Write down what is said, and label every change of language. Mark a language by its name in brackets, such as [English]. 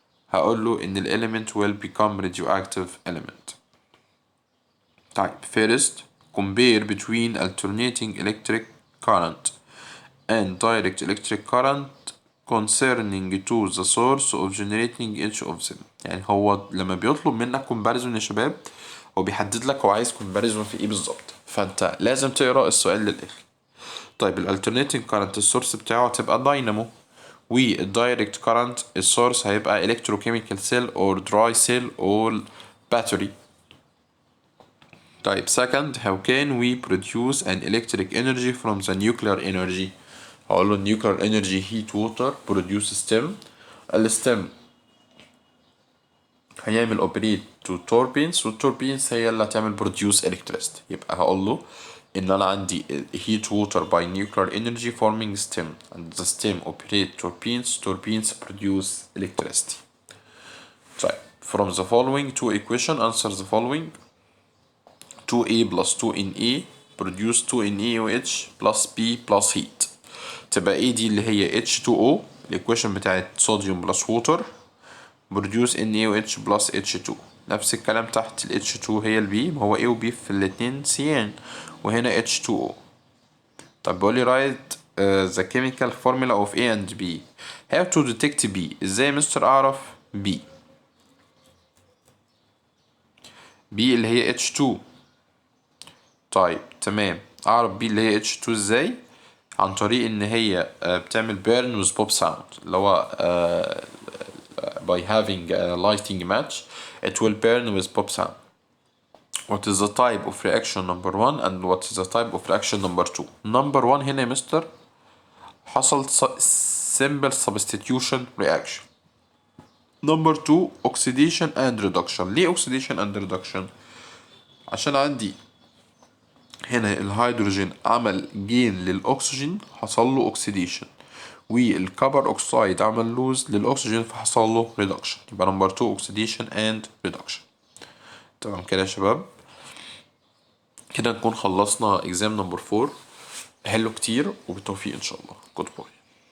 [Arabic] هقول له إن [English] element will become radioactive element. طيب first compare between alternating electric current and direct electric current concerning to the source of generating each of them. [Arabic] يعني هو لما بيطلب منك comparison يا شباب هو بيحدد لك هو عايز comparison في ايه بالظبط، فانت لازم تقرا السؤال للاخر. طيب ال [English] alternating current [Arabic] السورس بتاعه هتبقى داينامو، والدايركت [English] current [Arabic] السورس هيبقى [English] electrochemical cell or dry cell or battery. طيب second how can we produce an electric energy from the nuclear energy. هقول له nuclear energy heat water produce stem. [Arabic] الستم هيعمل [English] operate to turbines، والturbines [Arabic] هي اللي هتعمل [English] produce electricity. [Arabic] يبقى هقول له إن أنا عندي [English] heat water by nuclear energy forming stem and the stem operate turbines. turbines produce electricity. طيب from the following two equation answer the following. 2A plus 2Na produce 2NaOH plus B plus heat. [Arabic] تبقى A دي اللي هي H2O الإيكويشن بتاعت صوديوم بلس ووتر [English] produce NaOH plus H2. [Arabic] نفس الكلام تحت ال H2 هي ال B، ما هو A و B في الاتنين سيان، وهنا H2O. طب بيقول لي [English] write the chemical formula of A and B. how to detect B. [Arabic] ازاي مستر أعرف B؟ B اللي هي H2. طيب تمام، أعرف B اللي هي H2 ازاي؟ عن طريق ان هي بتعمل [English] burn with pop sound اللي هو by having a lighting match it will burn with pop sound. What is the type of reaction number one and what is the type of reaction number two? Number one [Arabic] هنا يا مستر حصل [English] simple substitution reaction. Number two oxidation and reduction. [Arabic] ليه [English] oxidation and reduction؟ [Arabic] عشان عندي هنا الهيدروجين عمل جين للأكسجين حصل له oxidation، والكبر أكسايد عمل لوز للأكسجين فحصل له reduction. يبقى نمبر [English] 2 oxidation and reduction. [Arabic] تمام كده يا شباب، كده نكون خلصنا exam نمبر 4. حلو كتير وبالتوفيق إن شاء الله. [English] Good boy.